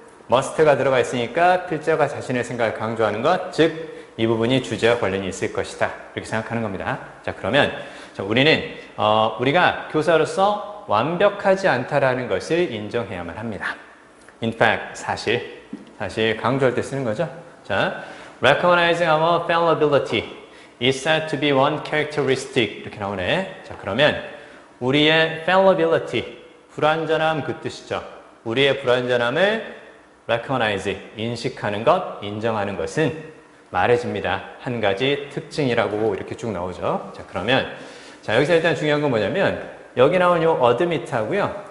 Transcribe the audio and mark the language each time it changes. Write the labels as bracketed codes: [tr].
[ko] must가 들어가 있으니까 필자가 자신의 생각을 강조하는 것, 즉 이 부분이 주제와 관련이 있을 것이다. 이렇게 생각하는 겁니다. 자, 그러면 자, 우리는 우리가 교사로서 완벽하지 않다라는 것을 인정해야만 합니다. [en] In fact, [ko] 사실 강조할 때 쓰는 거죠. [en] 자, recognizing our fallibility is said to be one characteristic [ko] 이렇게 나오네. 자, 그러면 우리의 fallibility, 불완전함 그 뜻이죠. 우리의 불완전함을 recognize, 인식하는 것, 인정하는 것은 말해집니다. 한 가지 특징이라고 이렇게 쭉 나오죠. 자, 그러면 자, 여기서 일단 중요한 건 뭐냐면 여기 나온 요 admit하고요.